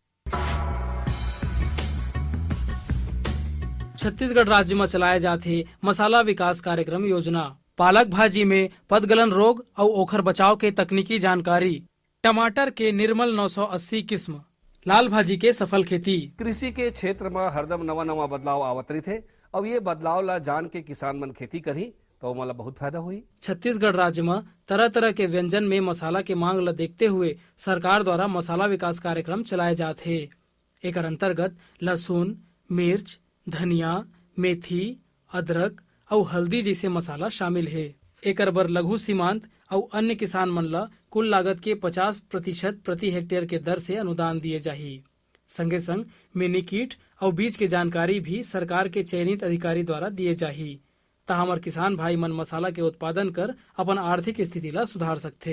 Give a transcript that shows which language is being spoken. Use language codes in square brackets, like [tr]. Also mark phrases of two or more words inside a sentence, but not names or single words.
[hne] छत्तीसगढ़ राज्य में चलाए जाते मसाला विकास कार्यक्रम योजना, पालक भाजी में पदगलन रोग और ओखर बचाव के तकनीकी जानकारी, टमाटर के निर्मल 980 किस्म, लाल भाजी के सफल खेती। कृषि के क्षेत्र में हरदम नवा नवा बदलाव आवत रही थे। अब ये बदलाव ला जान के किसान मन खेती करी तो मला बहुत फायदा हुई। छत्तीसगढ़ राज्य में तरह तरह के व्यंजन में मसाला के मांग ला देखते हुए सरकार द्वारा मसाला विकास कार्यक्रम चलाए जाते हैं। एक अंतर्गत लहसुन, मिर्च, धनिया, मेथी, अदरक और हल्दी जैसे मसाला शामिल है। एकर बर लघु सीमांत और अन्य किसान मन ला कुल लागत के 50% प्रति हेक्टेयर के दर से अनुदान दिए जाही। संगे संग मिनी कीट और बीज के जानकारी भी सरकार के चयनित अधिकारी द्वारा दिए जाही। ता हमर किसान भाई मन मसाला के उत्पादन कर अपन आर्थिक स्थिति ला सुधार सकथे।